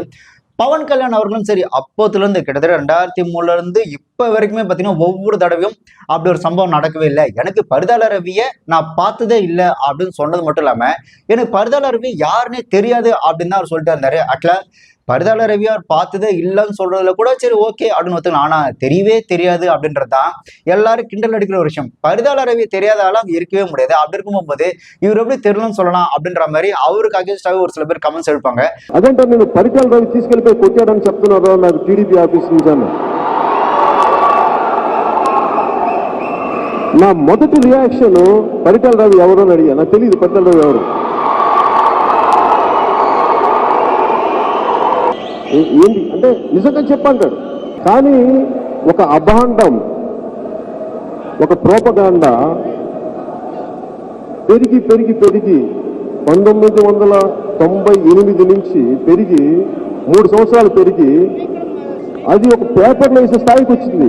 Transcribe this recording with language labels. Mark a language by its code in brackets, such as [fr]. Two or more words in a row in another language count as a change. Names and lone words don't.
[ta] பவன் கல்யாண் அவர்களும் சரி அப்போத்துல இருந்து கிட்டத்தட்ட 2003 இருந்து இப்ப வரைக்குமே பாத்தீங்கன்னா ஒவ்வொரு தடவையும் அப்படி ஒரு சம்பவம் நடக்கவே இல்லை, எனக்கு பரிதாள ரவியை நான் பார்த்ததே இல்லை அப்படின்னு சொன்னது மட்டும் இல்லாம எனக்கு பரிதாள ரவி யாருன்னே தெரியாது அப்படின்னு தான் அவர் சொல்லிட்டு இருந்தாரு. ஆக்சுவலா பரிதாள ரவி அவர் பார்த்ததே இல்லைன்னு சொல்றதுல கூட சரி ஓகே அப்படின்னு ஒத்துக்கலாம். ஆனா தெரியவே தெரியாது அப்படின்றதுதான் எல்லாரும் கிண்டல் அடிக்கிற ஒரு விஷயம். பரிதாள ரவி தெரியாத ஆளா அங்க இருக்கவே முடியாது. அப்படி இருக்கும் போது இவர் எப்படி தெரியலன்னு சொல்லலாம் அப்படின்ற மாதிரி அவருக்கு அகேன்ஸ்டாவே ஒரு சில பேர் கமெண்ட்ஸ் எடுப்பாங்க. [te] అదేంటే నేను పరిటాల రవి తీసుకెళ్లిపోయి కొట్టాడని చెప్తున్నారు నాకు టీడీపీ ఆఫీస్ నుంచి అన్న. నా మొదటి రియాక్షన్ పరిటాల రవి ఎవరో అని అడిగా, నాకు తెలియదు పరిటాల రవి ఎవరు. ఏంటి అంటే నిజంగా చెప్పంటాడు, కానీ ఒక అభాండం ఒక ప్రోపగాండా పెరిగి పెరిగి పెరిగి 1998 నుంచి పెరిగి 3 సంవత్సరాలు పెరిగి అది ఒక పేపర్లో వేసే స్థాయికి వచ్చింది.